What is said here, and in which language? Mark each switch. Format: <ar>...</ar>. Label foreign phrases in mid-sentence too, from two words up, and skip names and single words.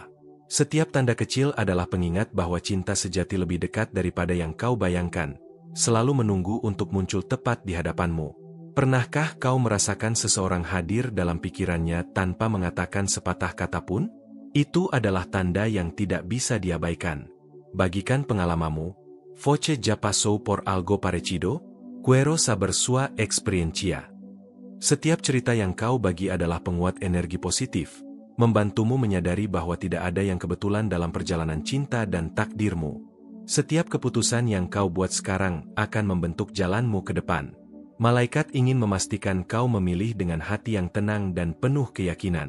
<id>Setiap tanda kecil adalah pengingat bahwa cinta sejati lebih dekat daripada yang kau bayangkan, selalu menunggu untuk muncul tepat di hadapanmu. Pernahkah kau merasakan seseorang hadir dalam pikirannya tanpa mengatakan sepatah kata pun? Itu adalah tanda yang tidak bisa diabaikan. Bagikan pengalamanmu.</id> <es>Voce ya pasó por algo parecido, quiero saber su experiencia.</es> <id>Setiap cerita yang kau bagi adalah penguat energi positif, membantumu menyadari bahwa tidak ada yang kebetulan dalam perjalanan cinta dan takdirmu. Setiap keputusan yang kau buat sekarang akan membentuk jalanmu ke depan. Malaikat ingin memastikan kau memilih dengan hati yang tenang dan penuh keyakinan.</id>